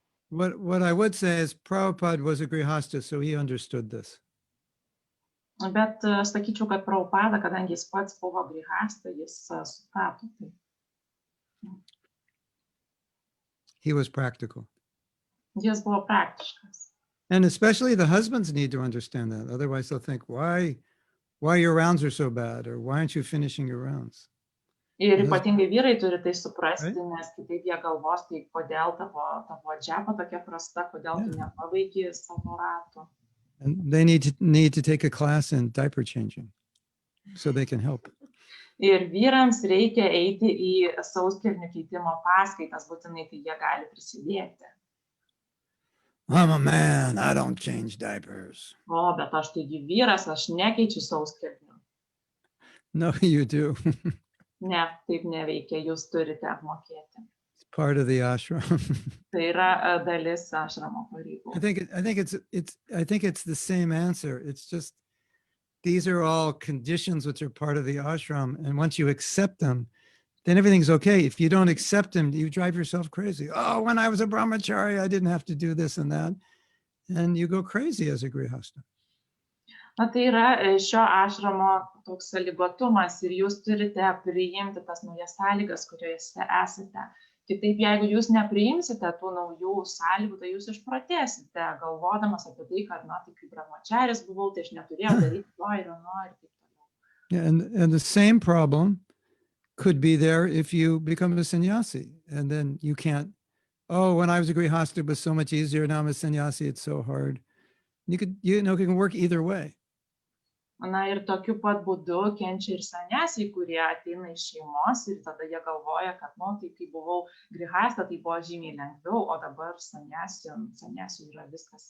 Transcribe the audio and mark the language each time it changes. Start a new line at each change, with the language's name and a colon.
English: What I would say is Prabhupada was a grihasta, so he understood this.
Lithuanian: Bet aš sakyčiau, kad Prabhupada, kadangi jis pats buvo grihasta, jis suprato tai.
English: He was practical.
Lithuanian: Jis buvo praktiškas.
English: And especially the husbands need to understand that. Otherwise they'll think, why your rounds are so bad, or why aren't you finishing your rounds?
Lithuanian: Ir ypatingai vyrai turi tai suprasti, nes kitaip jie galvos, tai kodėl tavo džapa tokia prasta, kodėl tu nepabaigi savo ratų.
English: And they need to take a class in diaper changing so they can help.
Lithuanian: Ir vyrams reikia eiti į sauskelnių keitimo paskaitas, būtinai tai jie gali prisidėti.
English: I'm a man, I don't change diapers.
Lithuanian: O, bet aš taigi vyras, aš nekeičiu sauskelnių.
English: No, you do.
Lithuanian: Ne, taip neveikia, jūs turite apmokėti.
English: It's part of the ashram.
Lithuanian: Tai yra dalis ašramo pareigų.
English: I think it's the same answer. It's just these are all conditions which are part of the ashram, and once you accept them, then everything's okay. If you don't accept them, you drive yourself crazy. Oh, when I was a brahmachari, I didn't have to do this and that. And you go crazy as a grihasta.
Lithuanian: Na, tai yra šio ašramo toks sąlygotumas ir jūs turite priimti tas naujas sąlygas, kuriuose esate. Kitaip, jeigu jūs nepriimsite tų naujų sąlygų, tai jūs išprotėsite, galvodamas apie tai, kad, na, tai kaip brahmacharis buvau, tai aš neturėjau daryti to ir ano ir taip toliau.
English: Yeah, and the same problem could be there if you become a sannyasi, and then you can't. Oh, when I was a grihasta, it was so much easier. Now I'm a sannyasi; it's so hard. You can work either way.
Lithuanian: Na ir tokiu pat būdu kenčia ir sanyasiai, kurie ateina iš šeimos ir tada jie galvoja, kad, nu, tai kai buvau grihasta, tai buvo žymiai lengviau, o dabar sanyasiui yra viskas.